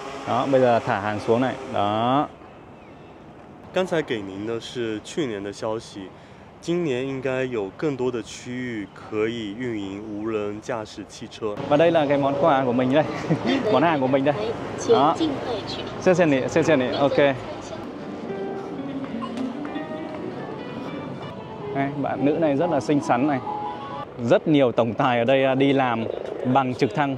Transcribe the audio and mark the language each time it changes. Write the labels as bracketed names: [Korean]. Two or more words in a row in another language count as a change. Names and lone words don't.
[Vietnamese] Đó, bây giờ thả hàng xuống này. Đó. [Chinese] 刚才给您的是去年的消息，今年应该有更多的区域可以运营无人驾驶汽车。 [Vietnamese] Và đây là cái món quà của mình đây. Món hàng của mình đây. Đó. Xem này, ok. Đây, bạn nữ này rất là xinh xắn này. Rất nhiều tổng tài ở đây đi làm bằng trực thăng.